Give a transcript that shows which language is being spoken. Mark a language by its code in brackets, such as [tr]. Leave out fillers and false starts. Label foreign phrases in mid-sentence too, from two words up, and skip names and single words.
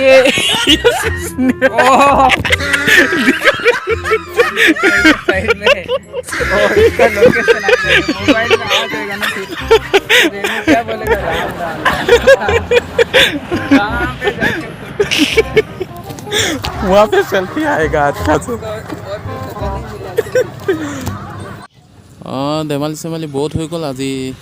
[hi] ओह साइड में और इसका लोकेशन मोबाइल में आ जाएगा ना फिर क्या बोलेगा राम कहाँ पे जाके वहाँ पे सेल्फी आएगा अच्छा से [as] ধেমালি চেমালি বহুত হৈ গ'ল আজি